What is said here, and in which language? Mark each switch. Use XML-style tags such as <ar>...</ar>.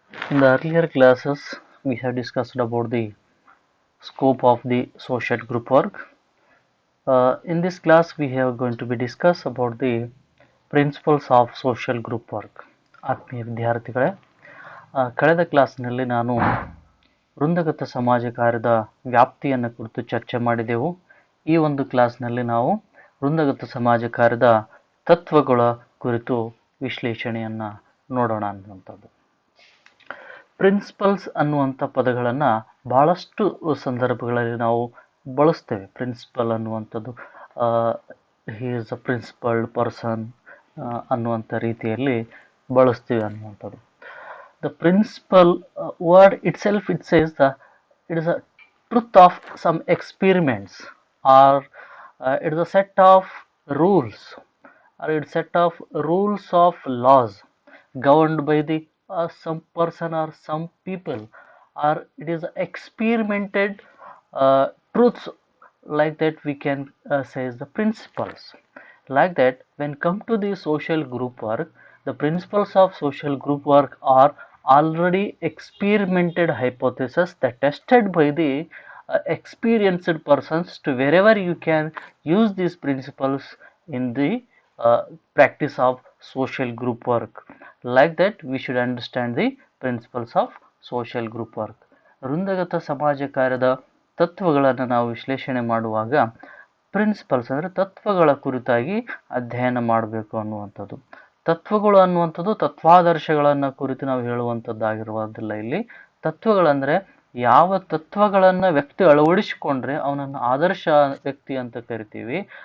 <en>In the earlier classes, we have discussed about the scope of the social group work. In this class, we are going to be discuss about the principles of social group work.</en> <kn>ಆತ್ಮೀಯ ವಿದ್ಯಾರ್ಥಿಗಳೇ, ಕಳೆದ ಕ್ಲಾಸ್ನಲ್ಲಿ ನಾನು ವೃಂದಗತ ಸಮಾಜ ಕಾರ್ಯದ ವ್ಯಾಪ್ತಿಯನ್ನು ಕುರಿತು ಚರ್ಚೆ ಮಾಡಿದೆವು. ಈ ಒಂದು ಕ್ಲಾಸ್ನಲ್ಲಿ ನಾವು ವೃಂದಗತ ಸಮಾಜ ಕಾರ್ಯದ ತತ್ವಗಳ ಕುರಿತು ವಿಶ್ಲೇಷಣೆಯನ್ನು ನೋಡೋಣ ಅನ್ನುವಂಥದ್ದು. ಪ್ರಿನ್ಸಿಪಲ್ಸ್ ಅನ್ನುವಂಥ ಪದಗಳನ್ನು ಬಹಳಷ್ಟು ಸಂದರ್ಭಗಳಲ್ಲಿ ನಾವು ಬಳಸ್ತೇವೆ. ಪ್ರಿನ್ಸಿಪಲ್ ಅನ್ನುವಂಥದ್ದು</kn> <en>he is a principled person</en> <kn>ಅನ್ನುವಂಥ ರೀತಿಯಲ್ಲಿ ಬಳಸ್ತೀವಿ ಅನ್ನುವಂಥದ್ದು.</kn> <en>The principle word itself, it says that it is a truth of some experiments, or it is a set of rules, or it is a set of rules of laws governed by the some person or some people, or it is experimented truths, like that we can say is the principles. Like that, when come to the social group work, the principles of social group work are already experimented hypothesis that tested by the experienced persons to wherever you can use these principles in the practice of social group work. Like that, we should understand the principles of social group work.</en> <kn>ವೃಂದಗತ ಸಮಾಜ ಕಾರ್ಯದ ತತ್ವಗಳನ್ನು ನಾವು ವಿಶ್ಲೇಷಣೆ ಮಾಡುವಾಗ principles ಅಂದರೆ ತತ್ವಗಳ ಕುರಿತಾಗಿ ಅಧ್ಯಯನ ಮಾಡಬೇಕು ಅನ್ನುವಂಥದ್ದು. ತತ್ವಗಳು ಅನ್ನುವಂಥದ್ದು ತತ್ವಾದರ್ಶಗಳನ್ನು ಕುರಿತು ನಾವು ಹೇಳುವಂಥದ್ದಾಗಿರುವುದಿಲ್ಲ. ಇಲ್ಲಿ ತತ್ವಗಳಂದರೆ ಯಾವ ತತ್ವಗಳನ್ನು ವ್ಯಕ್ತಿ ಅಳವಡಿಸಿಕೊಂಡ್ರೆ ಅವನನ್ನು ಆದರ್ಶ ವ್ಯಕ್ತಿ ಅಂತ ಕರಿತೀವಿ.</kn>